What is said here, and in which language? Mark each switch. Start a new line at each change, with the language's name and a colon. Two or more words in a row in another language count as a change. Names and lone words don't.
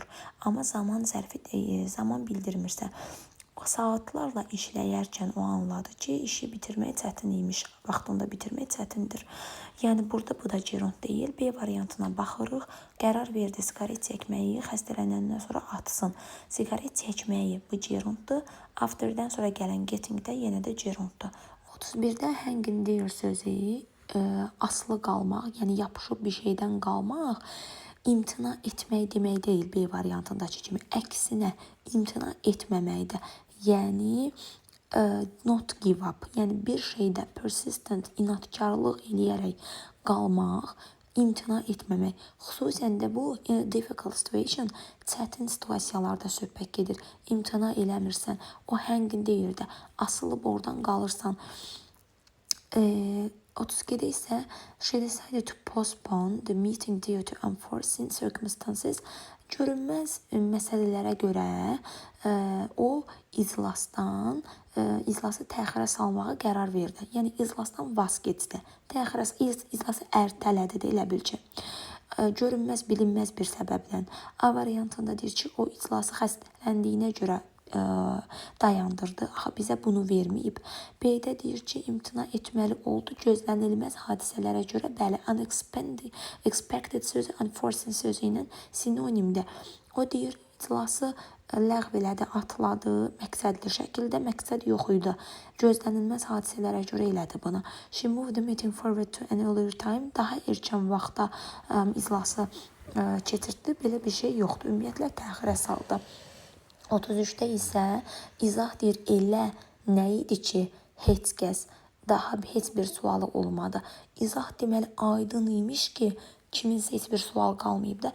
Azerbaijani: Amma zaman zərfi zaman bildirmirsə, saatlarla işləyərkən o anladı ki, işi bitirmək çətin imiş, vaxtında bitirmək çətindir. Yəni burada bu da gerund deyil. B variantına baxırıq. Qərar verdi siqaret çəkməyi xəstələnəndən sonra atsın. Siqaret çəkməyi bu gerunddur. Afterdən sonra gələn getting də yenə də gerunddur. 31-də
English: hanging there
Azerbaijani: sözü asılı qalmaq, yəni yapışıb bir şeydən qalmaq imtina etmək demək deyil B variantındakı kimi. Əksinə imtina etməməkdir.
English: Yəni not give up.
Azerbaijani: Yəni bir şeydə persistent, inatkarlıq eləyərək qalmaq imtina etməmək. Xüsusən də bu
English: difficult situation,
Azerbaijani: çətin situasiyalarda söhbət gedir. İmtina eləmirsən, o həngində yerdə asılıb oradan qalırsan.
English: 32'de ise she decided to postpone the meeting due to unforeseen circumstances.
Azerbaijani: Görünməz məsələlərə görə o iclası təxirə salmağa qərar verdi. Yəni iclasdan vaz keçdi. İclası ertələdi də elə bil ki. Görünməz, bilinməz bir səbəblə. A variantında deyir ki, o iclası xəstələndiyinə görə dayandırdı. Axı bizə bunu verməyib. B-də deyir ki, imtina etməli oldu. Gözlənilməz hadisələrə görə, bəli, unexpected sözü unforeseen sözü ilə sinonimdə. O deyir, iclası ləğv elədi, atladı, məqsədli şəkildə, məqsəd yox idi. Gözlənilməz hadisələrə görə elədi bunu.
English: She moved the meeting forward to an earlier time.
Azerbaijani: Daha erkən vaxtda iclası keçirtdi. Belə bir şey yoxdur. Ümumiyyətlə təxirə saldı. 33'də isə izah deyir, elə nə idi ki, heç kəs daha heç bir sualı olmadı. İzah deməli aydın imiş ki, kiminsə heç bir sual qalmayıb da.